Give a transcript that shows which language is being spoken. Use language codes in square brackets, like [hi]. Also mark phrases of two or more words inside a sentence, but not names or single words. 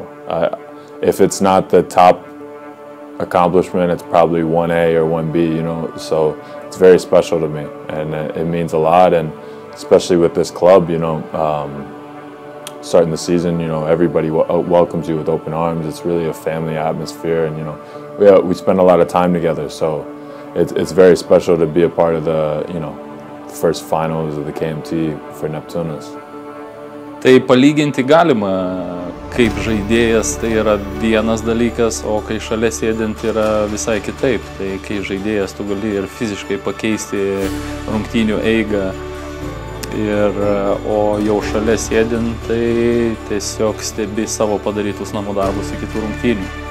[en] If it's not the top accomplishment, it's probably 1A or 1B, so it's very special to me, and it means a lot, and especially with this club, starting the season, everybody welcomes you with open arms. It's really a family atmosphere, and, we spend a lot of time together, so it's very special to be a part of the, first finals of the KMT for Neptūnas. [lt] Tai palyginti galima, kaip žaidėjas tai yra vienas dalykas, o kai šalia sėdint yra visai kitaip. Tai kai žaidėjas tu gali ir fiziškai pakeisti rungtynių eigą, o jau šalia sėdint, tai tiesiog stebi savo padarytus namų darbus iki tų rungtynių.